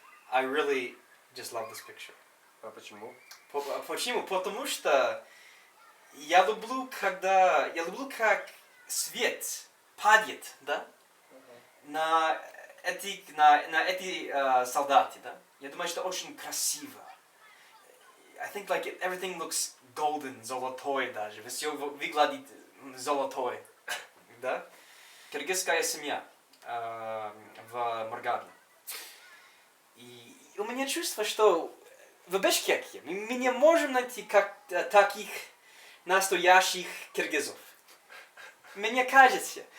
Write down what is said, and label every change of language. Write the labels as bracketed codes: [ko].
[en] I really just love this picture. [ru] А почему? Почему? Потому что я люблю, как свет падает, да? На эти солдаты, да? Я думаю, что очень красиво. [en] I think like everything looks golden, [ru] золотой даже. Все выглядит золотой, да? Киргизская семья в Маргаде. И у меня чувство, что в Бишкеке мы не можем найти таких настоящих киргизов. Мне кажется.